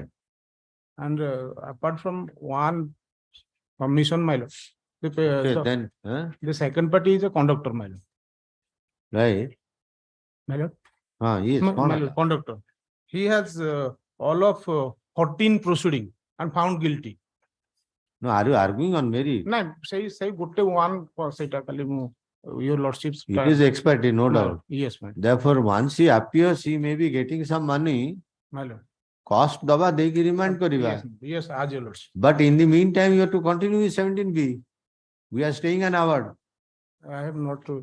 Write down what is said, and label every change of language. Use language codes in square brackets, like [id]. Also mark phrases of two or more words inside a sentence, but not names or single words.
[en] And apart from one commission, my lord, Okay, then, the second party is a conductor, my lord. right. My lord, Yes. my lord, conductor. He has all of 14 proceeding and found guilty. No, are you arguing on merit? [or] ନା ସେଇ ଗୋଟେ one ସେଇଟା ଖାଲି ମୁଁ [en] your lordships It is expertise, no doubt. yes madam Therefore, once he appears, he may be getting some money. madam [or] Cost daba deki remind kariba. [en] yes as your lordship But in the meantime, you have to continue with 17B. We are staying an award. I have not to